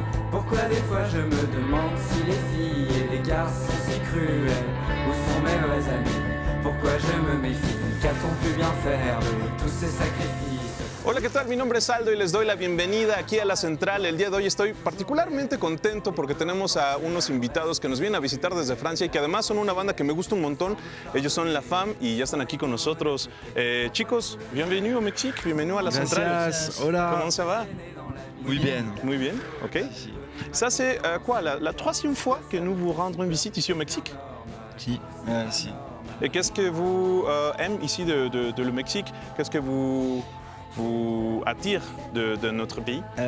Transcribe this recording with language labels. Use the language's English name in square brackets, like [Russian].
[French] Pourquoi des fois je me demande si les filles et les garçons sont si cruels? Où sont mes vrais amis? Pourquoi je me méfie? Qu'a-t-on pu bien faire de tous ces sacrifices? [Spanish] Hola, ¿qué tal? Mi nombre es Aldo y les doy la bienvenida aquí a La Central. El día de hoy estoy particularmente contento porque tenemos a unos invitados que nos vienen a visitar desde Francia y que además son una banda que me gusta un montón. Ellos son La Femme y ya están aquí con nosotros. [French] Chicos, bienvenue au Mexique, bienvenue à La Central. [Spanish] Gracias, hola. [French] Comment ça va? [Spanish] Muy bien. Muy bien, ok. [French] Ça c'est quoi, la troisième fois que nous vous rendons visite ici au Mexique? [Spanish] Si, si. [French] Et qu'est-ce que vous aimez ici de le Mexique? Qu'est-ce que vous attire de notre pays?